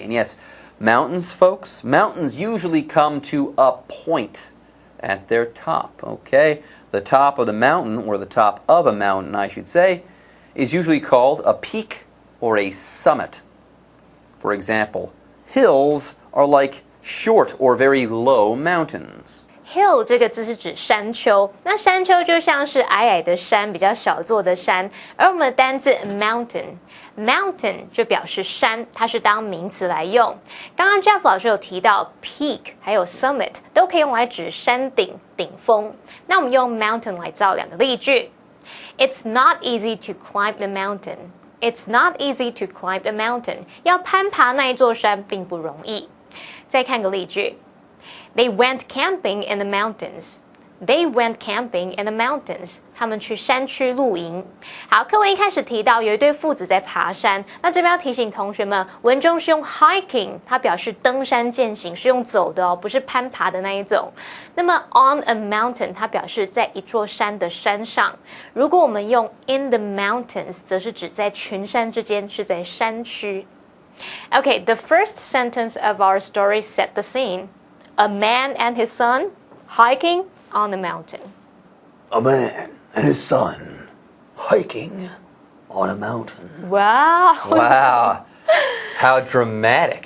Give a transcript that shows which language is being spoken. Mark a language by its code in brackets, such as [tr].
[en] And yes, mountains, folks, mountains usually come to a point at their top, okay? The top of the mountain, or the top of a mountain, I should say, is usually called a peak or a summit. For example, hills are like short or very low mountains. [zh] Hill 这个字是指山丘，那山丘就像是矮矮的山，比较小座的山。而我们的单字 mountain 就表示山，它是当名词来用。刚刚 Jeff 老师有提到 peak 还有 summit 都可以用来指山顶、顶峰。那我们用 mountain 来造两个例句。 [en] It's not easy to climb the mountain. It's not easy to climb the mountain. [zh] 要攀爬那一座山并不容易。再看个例句 [en] They went camping in the mountains. They went camping in the mountains. [zh] 他们去山区露营。好，课文一开始提到有一对父子在爬山，那这边要提醒同学们，文中是用 hiking， 它表示登山健行，是用走的哦，不是攀爬的那一种。那么 [en] on a mountain， [zh] 它表示在一座山的山上。如果我们用 [en] in the mountains， [zh] 则是指在群山之间，是在山区。 [en] Okay, the first sentence of our story set the scene. A man and his son hiking on the mountain. A man and his son hiking on a mountain. Wow. Wow. How dramatic.